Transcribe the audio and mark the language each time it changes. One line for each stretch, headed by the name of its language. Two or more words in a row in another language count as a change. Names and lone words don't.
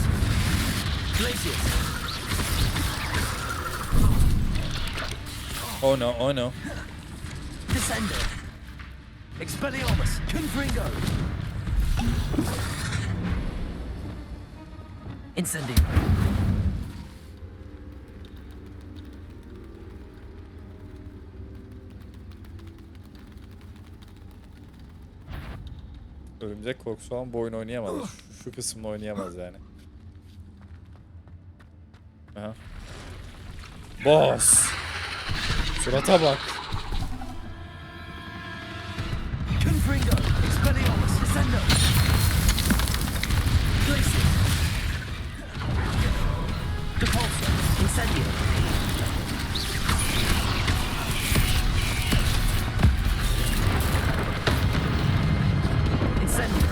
Latin: Glacius.
English: Oh no, oh no.
Latin: Descendo. Expelliarmus. Confringo. Incendio.
Turkish: Örümcek korkusu olan bu oyunu oynayamaz. Şu kısmını oynayamaz yani.
English: Aha. Boss.
Turkish: Surata bak.
Latin: Confringo. Expelliarmus. Descendo. Glacius. Repulsor. Incendio. Incendio.